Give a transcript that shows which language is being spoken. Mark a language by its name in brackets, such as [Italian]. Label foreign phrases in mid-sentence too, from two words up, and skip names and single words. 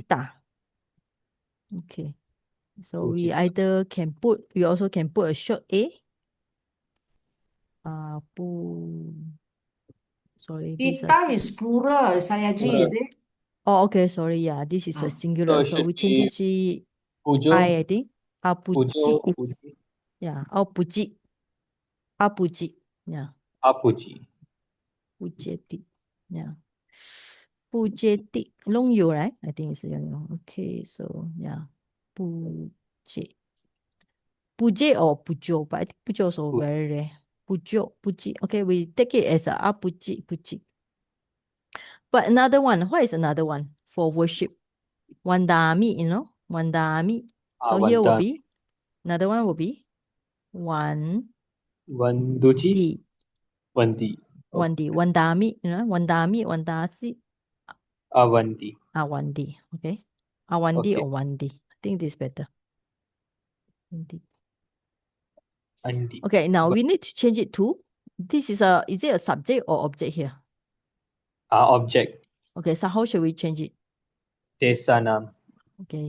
[English] Ita. Okay. So we Pujita. either can put, we also can put a short A. Sorry, this Ita is plural, Saya Ji, is it? Oh, okay, sorry. Yeah, this is a singular. So So we should change be it to Pujo. I think. Apuji. Puji. Yeah, Apuji. Apuji. Yeah, Apuji. Pujeti. Yeah. Pujeti. Long you, right? I think it's long. Okay, so yeah. Puje. Puje or Pujo, but I think Pujo also very rare. Pujo, Puji. Okay, we take it as a Apuji, Puji. But another one, what is another one for worship? [Sanskrit] Wandami, Wandami. [English] So here will be, another one will be Wandi. Wanduji. Wandi. Wandi. [Sanskrit] Wandami, Wandami, [English] Wandasi. Awandi. Awandi. Okay. Awandi Okay. or Wandi. I think this is better. Wandi. Andi. Okay, now we need to change it to, is it a subject or object here? Object. Okay, so how should we change it? Desanam. Okay.